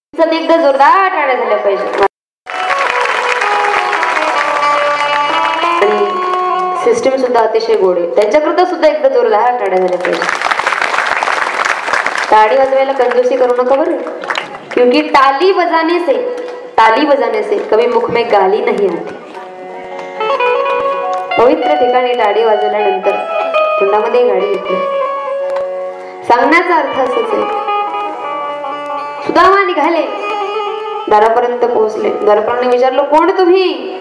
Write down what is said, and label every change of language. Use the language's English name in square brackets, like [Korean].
[Marathi] एकदा जोरदार टाळ्या झाल्या पाहिजे. आणि सिस्टम सुद्धा अतिशय गोड आहे, त्यांच्याकरता सुद्धा एकदा जोरदार टाळ्या झाल्या पाहिजे. टाळी वाजवायला कंजूसी करू नका बरं, [Hindi] क्योंकि ताली बजाने से कभी मुख में गाली नहीं आती. [Marathi] पवित्र ठिकाणी टाळी वाजवल्यानंतर तोंडामध्ये गाडी येत नाही. सांगण्याचा अर्थ असंच आहे. सुदामा निघाले, दारापर्यंत पोहोचले. द्वारपालाने विचारलं, कोण तुम्ही?